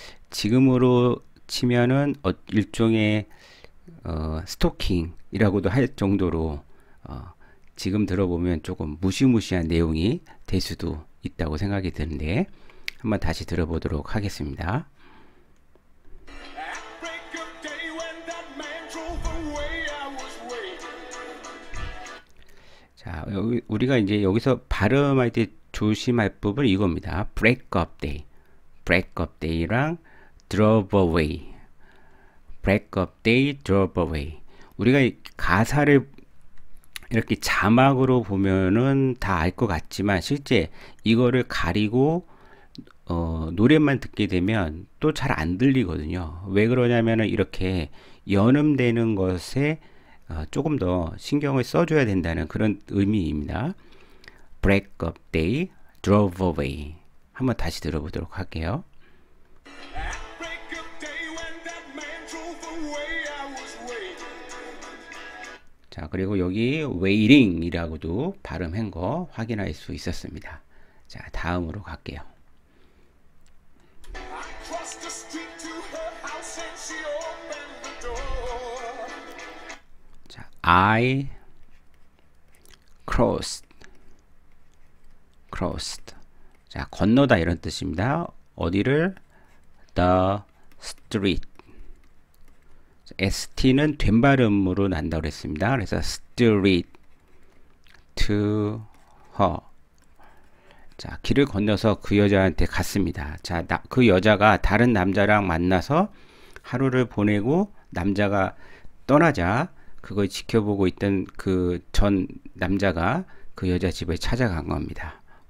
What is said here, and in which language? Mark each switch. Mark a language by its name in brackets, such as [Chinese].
[Korean] 지금으로 치면은 일종의 스토킹이라고도 할 정도로 지금 들어보면 조금 무시무시한 내용이 될 수도 있다고 생각이 드는데 한번 다시 들어보도록 하겠습니다. [English] At break of day when that man drove away, I was waiting. [Korean] 자, 우리가 이제 여기서 발음할 때 조심할 부분은 이겁니다. [English] break up day. break up day랑 drove away. break up day, drove away. [Korean] 우리가 이 가사를 이렇게 자막으로 보면은 다 알 것 같지만 실제 이거를 가리고 노래만 듣게 되면 또 잘 안 들리거든요. 왜 그러냐면은 이렇게 연음되는 것에 조금 더 신경을 써줘야 된다는 그런 의미입니다. [English] break up day, drove away. [Korean] 한번 다시 들어보도록 할게요. [English] At break of day when that man drove away, I was waiting. [Korean] 자, 그리고 여기 waiting 이라고도 발음한 거 확인할 수 있었습니다. 자, 다음으로 갈게요. [English] I crossed the street to her house and she opened the door. [Korean] 자, [English] I crossed. [Korean] 자, 건너다 이런 뜻입니다. 어디를? [English] The street. [Korean] ST는 된 발음으로 난다고 그랬습니다. 그래서 [English] street to her. [Korean] 자, 길을 건너서 그 여자한테 갔습니다. 자, 그 여자가 다른 남자랑 만나서 하루를 보내고 남자가 떠나자 그걸 지켜보고 있던 그 전 남자가 그 여자 집에 찾아간 겁니다.